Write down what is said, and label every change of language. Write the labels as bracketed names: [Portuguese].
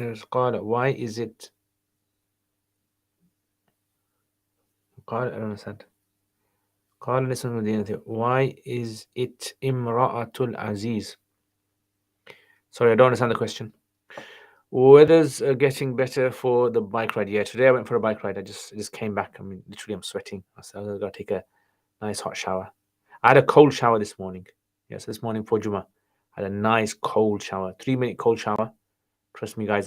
[Arabic] قال, [English] why is it? [Arabic] قال, [English] I don't understand. [Arabic] قال نسوة في المدينة, [English] why is it [Arabic] امرأة العزيز? [English] Sorry, I don't understand the question. Weather's getting better for the bike ride. Yeah, today I went for a bike ride. I just came back. I mean, literally, I'm sweating. So I'm gonna take a nice hot shower. I had a cold shower this morning. Yes, this morning for Juma, I had a nice cold shower, 3-minute cold shower. Trust me, guys.